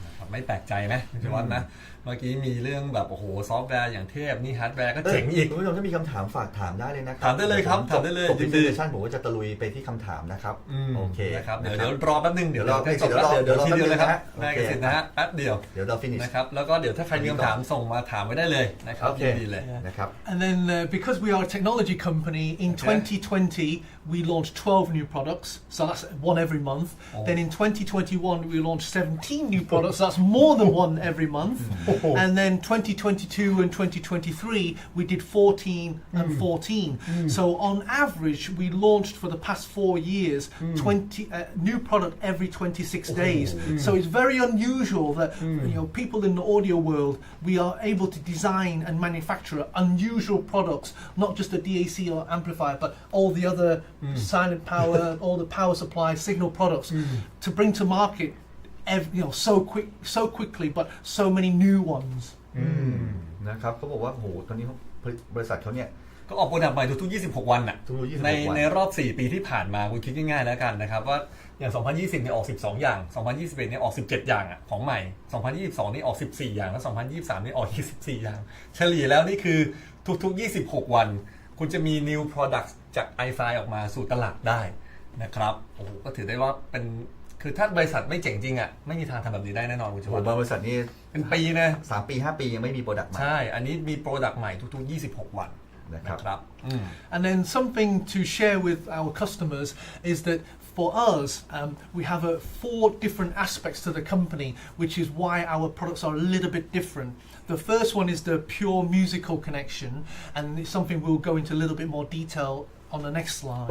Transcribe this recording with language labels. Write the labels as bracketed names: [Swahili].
[Thai] ไม่แปลกใจนะพี่วันนะเมื่อกี้มีเรื่องแบบโอ้โหซอฟต์แวร์อย่างเทพนี่ฮาร์ดแวร์ก็เจ๋งอีก คุณผู้ชมถ้ามีคำถามฝากถามได้เลยนะครับ ถามได้เลยครับถามได้เลย ผมดิชั่นผมก็จะตะลุยไปที่คำถามนะครับโอเค นะครับเดี๋ยวรอแป๊บนึงเดี๋ยว เรา จบแล้วเดี๋ยวทีเดียวเลยครับได้กันเสร็จนะฮะแป๊บเดียว เดี๋ยวเราฟินิช นะครับแล้วก็เดี๋ยวถ้าใครมีคำถามส่งมาถามไว้ได้เลยนะครับดีเลย นะครับ [English] And then because we are a technology company in 2020 we launched 12 new products so that's one every month then in 2021 we launched 17 new products that's more than one every month and then 2022 and 2023 we did 14 and 14 so on average we launched for the past 4 years 20 new product every 26 days so it's very unusual that people in the audio world we are able to design and manufacture unusual products not just a DAC or amplifier but all the other silent power all the power supply signal products to bring to market so quickly but so many new ones [Thai] นะครับเขาบอกว่าโหตอนนี้บริษัทเขาเนี่ย ก็ออกโปรดักต์ใหม่ทุกๆ26 วันน่ะในรอบ4 ปีที่ผ่านมาคุณคิดง่ายๆแล้วกันนะครับว่าอย่าง2020เนี่ยออก12อย่าง2021เนี่ยออก17อย่างอ่ะของใหม่2022นี่ออก14อย่างแล้ว2023นี่ออก24อย่างเฉลี่ยแล้วนี่คือทุกๆ26 วันคุณจะมี [English] new product [Thai] จาก Ifi ออกมาสู่ตลาดได้นะครับโอ้โหก็ถือได้ว่าเป็นคือถ้าบริษัทไม่เจ๋งจริงอ่ะไม่มีทางทำแบบนี้ได้แน่นอนคุณชว บริษัทนี้ เป็นปีนะ 3 ปี 5 ปียังไม่มีโปรดักต์ใหม่ ใช่อันนี้มีโปรดักต์ใหม่ทุกๆ26 วันนะครับ [English] And then something to share with our customers is that for us, we have 4 different aspects to the company, which is why our products are a little bit different. The first one is the pure musical connection, and it's something we'll go into a little bit more detail on the next slide.